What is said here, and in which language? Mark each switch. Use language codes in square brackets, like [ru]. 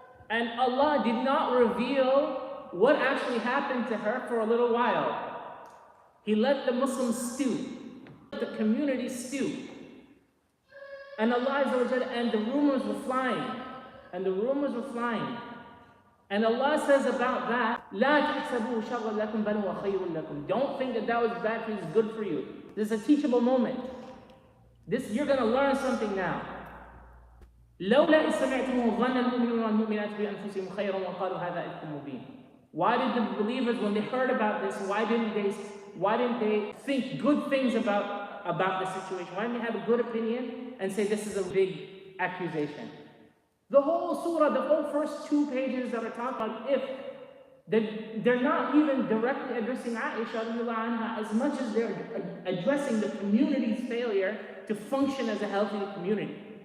[en] And Allah did not reveal what actually happened to her for a little while. He let the Muslims stew. Let the community stew. And Allah and the rumors were flying. And the rumors were flying. And Allah says about that, [ar] لا تحسبوا شرا لكم بل هو خير لكم. [en] Don't think that was bad for you, it's good for you. This is a teachable moment. You're going to learn something now. [ar] لولا إذ سمعتموه ظن المؤمنون والمؤمنات بأنفسهم خيرا وقالوا هذا إفك مبين. [en] Why did the believers, when they heard about this, why didn't they think good things about the situation? Why didn't they have a good opinion and say this is a big accusation? The whole surah, the whole first 2 pages that are talking about if, they're not even directly addressing Aisha anha as much as they're addressing the community's failure to function as a healthy community.